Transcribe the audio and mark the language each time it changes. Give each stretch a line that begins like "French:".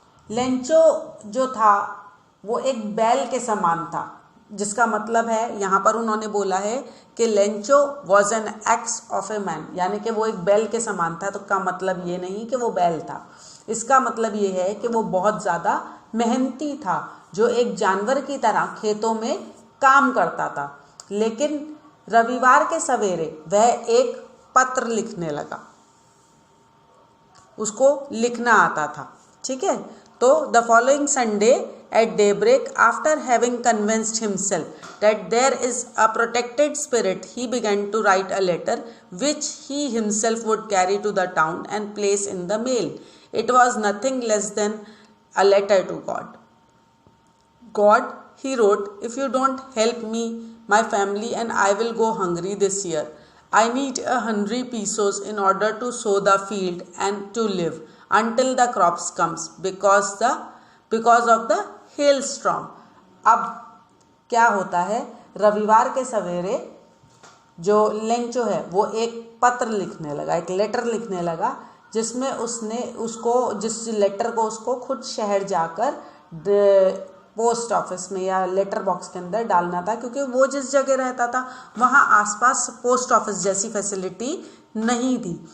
Hindi: Lencho जो था वो एक बैल के समान था, जिसका मतलब है यहाँ पर उन्होंने बोला है कि
English: Lencho was an ox of a man,
Hindi: यानी कि वो एक बैल के समान था। तो का मतलब ये नहीं कि वो बैल था, इसका मतलब ये है कि वो बहुत ज़्यादा मेहनती था, जो एक जानवर की तरह खेतों में काम करता था। लेकिन रविवार के सवेरे वह एक पत्र लिखने लगा, उसको लिखना आता था। ठीक है, तो
English: The following Sunday at daybreak, after having convinced himself that there is a protected spirit, he began to write a letter which he himself would carry to the town and place in the mail. It was nothing less than a letter to God. God, he wrote, if you don't help me, my family and I will go hungry this year. I need 100 pesos in order to sow the field and to live until the crops comes because of the hailstorm.
Hindi: अब क्या होता है, रविवार के सवेरे जो Lencho है वो एक पत्र लिखने लगा, एक लेटर लिखने लगा, जिसमें उसने जिस लेटर को उसको खुद शहर जाकर पोस्ट ऑफिस में या लेटर बॉक्स के अंदर डालना था, क्योंकि वो जिस जगह रहता था वहाँ आसपास पोस्ट ऑफिस जैसी फैसिलिटी नहीं थी।